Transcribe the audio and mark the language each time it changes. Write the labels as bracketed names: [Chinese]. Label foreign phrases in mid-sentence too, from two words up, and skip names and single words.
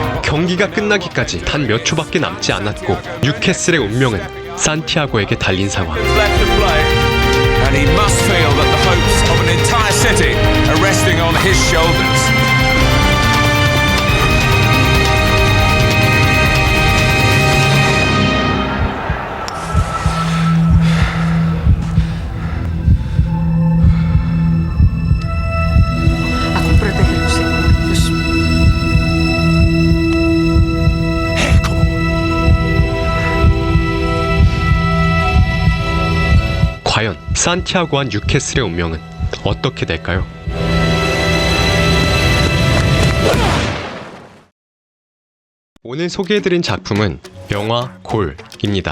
[Korean] 경기가 끝나기까지 단 몇 초밖에 남지 않았고 뉴캐슬의 운명은 산티아고에게 달린 상황. [English] Left to play, and he must feel that the hopes of an entire city are resting on his shoulders. [Spanish] A protegerlo, Señor. Dios [Korean] 과연 산티아고와 뉴캐슬의 운명은 어떻게 될까요? 오늘 소개해드린 작품은 영화 골입니다.